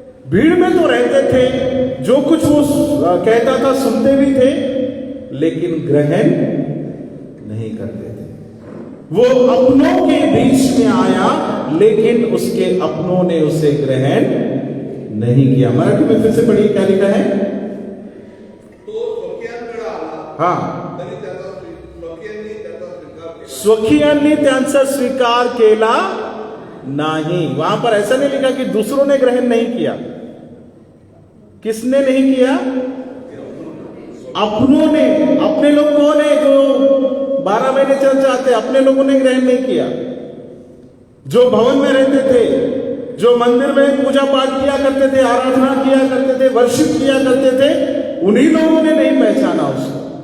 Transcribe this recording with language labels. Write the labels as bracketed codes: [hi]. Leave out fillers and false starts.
[hi] भीड़ में तो रहते थे, जो कुछ वो कहता था सुनते भी थे, लेकिन ग्रहण नहीं करते थे। वो अपनों के बीच में आया, लेकिन उसके अपनों ने उसे ग्रहण नहीं किया। मराठी में फिर से पढ़िए, क्या लिखा है? [mr] हाँ, स्वकीयांनी त्यांचा स्वीकार केला नहीं। [hi] वहां पर ऐसा नहीं लिखा कि दूसरों ने ग्रहण नहीं किया। किसने नहीं किया? अपनों ने। अपने लोग कौन है? जो 12 महीने चर्च आते, अपने लोगों ने ग्रहण नहीं किया। जो भवन में रहते थे, जो मंदिर में पूजा पाठ किया करते थे, आराधना किया करते थे, वर्शिप किया करते थे, उन्हीं लोगों ने नहीं पहचाना उसको।